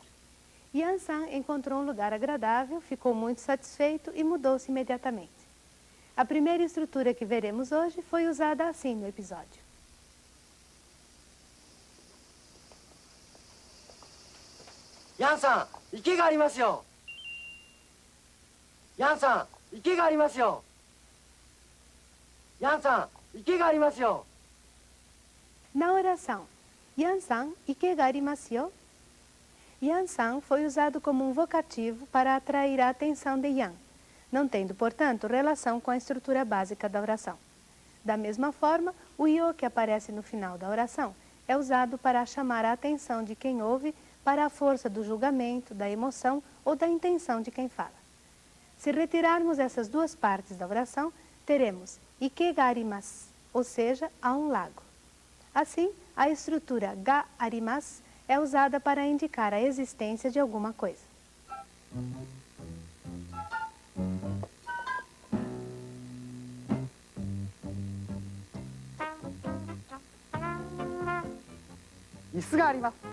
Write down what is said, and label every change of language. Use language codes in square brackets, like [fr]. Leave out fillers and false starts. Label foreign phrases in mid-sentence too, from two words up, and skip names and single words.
[pt] Yan-san encontrou um lugar agradável, ficou muito satisfeito e mudou-se imediatamente. A primeira estrutura que veremos hoje foi usada assim no episódio. [ja] Yan さん、池がありますよ。ヤンさん、池がありますよ。ヤンさん、池がありますよ。 [pt] Na oração, [ja] ヤンさん、池がありますよ? [pt] Yan-san foi usado como um vocativo para atrair a atenção de Yan, não tendo, portanto, relação com a estrutura básica da oração. Da mesma forma, o yo que aparece no final da oração é usado para chamar a atenção de quem ouve para a força do julgamento, da emoção ou da intenção de quem fala. Se retirarmos essas duas partes da oração, teremos [ja] 池があります, [pt] ou seja, há um lago. Assim, a estrutura [ja] があります [pt] é usada para indicar a existência de alguma coisa. [ja] 椅子があります。